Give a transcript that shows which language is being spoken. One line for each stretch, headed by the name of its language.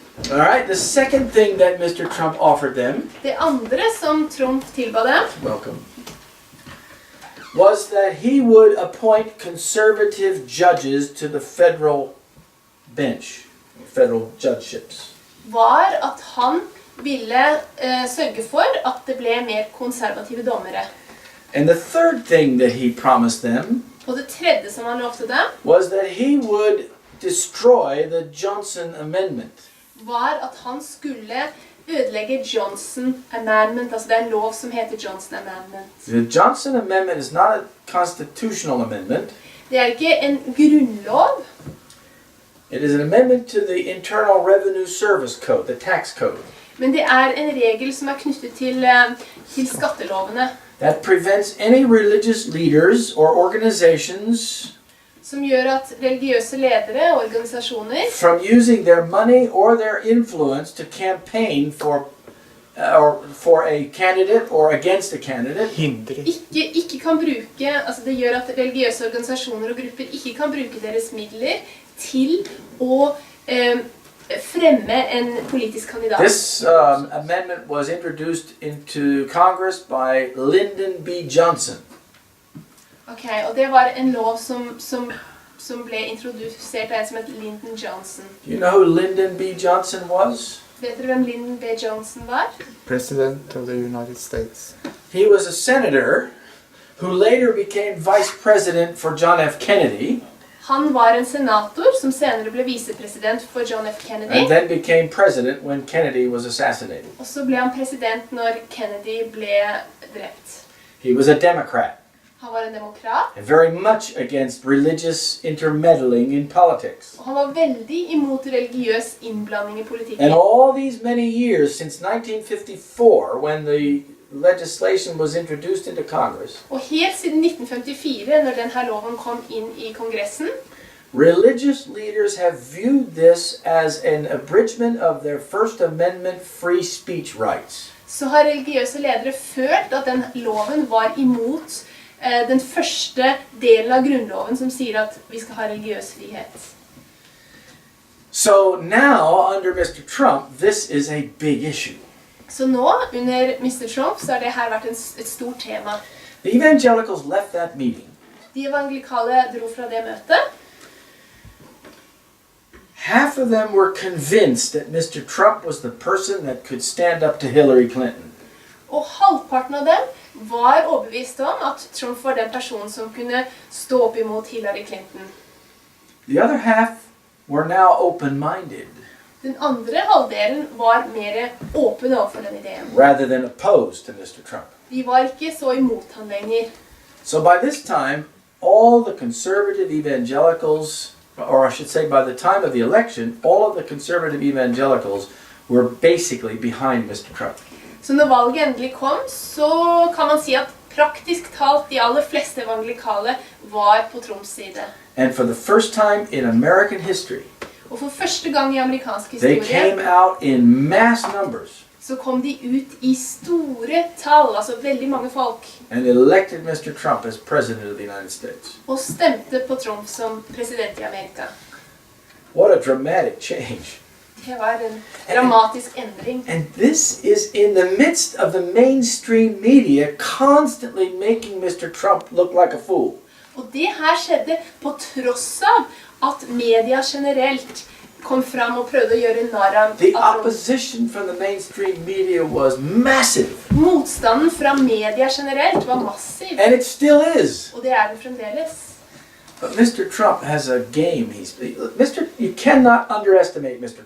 English: All right, the second thing that Mr. Trump offered them,
Norwegian: Det andre som Trump tilba dem,
English: welcome, was that he would appoint conservative judges to the federal bench, federal judgeships.
Norwegian: var at han ville sørge for at det ble mer konservative dommere.
English: And the third thing that he promised them
Norwegian: Og det tredje som han lovte dem,
English: was that he would destroy the Johnson Amendment.
Norwegian: var at han skulle ødelegge Johnson Amendment, altså det er en lov som heter Johnson Amendment.
English: The Johnson Amendment is not a constitutional amendment.
Norwegian: Det er ikke en grunnlov,
English: It is an amendment to the Internal Revenue Service Code, the tax code,
Norwegian: men det er en regel som er knyttet til skattelovene,
English: that prevents any religious leaders or organizations
Norwegian: som gjør at religiøse ledere og organisasjoner
English: from using their money or their influence to campaign for a candidate or against a candidate.
Norwegian: ikke kan bruke, altså det gjør at religiøse organisasjoner og grupper ikke kan bruke deres midler til å fremme en politisk kandidat.
English: This amendment was introduced into Congress by Lyndon B. Johnson.
Norwegian: Ok, og det var en lov som ble introdusert av en som het Lyndon Johnson.
English: You know who Lyndon B. Johnson was?
Norwegian: Vet dere hvem Lyndon B. Johnson var?
English: President of the United States. He was a senator who later became vice president for John F. Kennedy
Norwegian: Han var en senator som senere ble visepresident for John F.
English: and
Norwegian: Kennedy.
English: then became president when Kennedy was assassinated.
Norwegian: Og så ble han president når Kennedy ble drept.
English: He was a Democrat
Norwegian: Han var en demokrat,
English: and very much against religious intermeddling in politics.
Norwegian: og han var veldig imot religiøs innblanding i politikken.
English: And all these many years since 1954, when the legislation was introduced into Congress,
Norwegian: Og helt siden 1954, når denne loven kom inn i Kongressen,
English: religious leaders have viewed this as an abridgment of their First Amendment free speech rights.
Norwegian: så har religiøse ledere følt at den loven var imot den første delen av grunnloven som sier at vi skal ha religiøs frihet.
English: So now, under Mr. Trump, this is a big issue.
Norwegian: Så nå, under Mr. Trump, så har det her vært et stort tema.
English: The evangelicals left that meeting.
Norwegian: De evangelikale dro fra det møtet.
English: Half of them were convinced that Mr. Trump was the person that could stand up to Hillary Clinton.
Norwegian: Og halvparten av dem var overbevist om at Trump var den personen som kunne stå opp imot Hillary Clinton.
English: The other half were now open-minded,
Norwegian: Den andre halvdelen var mer åpen overfor den ideen.
English: rather than opposed to Mr. Trump.
Norwegian: De var ikke så imot han lenger.
English: So by this time, all the conservative evangelicals, or I should say by the time of the election, all of the conservative evangelicals were basically behind Mr. Trump.
Norwegian: Så når valget endelig kom, så kan man si at praktisk talt de aller fleste evangelikale var på Trumps side.
English: And for the first time in American history,
Norwegian: Og for første gang i amerikansk
English: they
Norwegian: historie,
English: came out in mass numbers
Norwegian: så kom de ut i store tall, altså veldig mange folk,
English: and elected Mr. Trump as president of the United States.
Norwegian: og stemte på Trump som president i Amerika.
English: What a dramatic change.
Norwegian: Det var en dramatisk endring.
English: And this is in the midst of the mainstream media constantly making Mr. Trump look like a fool.
Norwegian: Og det her skjedde på tross av at media generelt kom fram og prøvde å gjøre narr av
English: The
Norwegian: Trump.
English: opposition from the mainstream media was massive.
Norwegian: Motstanden fra media generelt var massiv,
English: And it still is.
Norwegian: og det er den fremdeles.
English: But Mr. Trump has a game. You cannot underestimate Mr.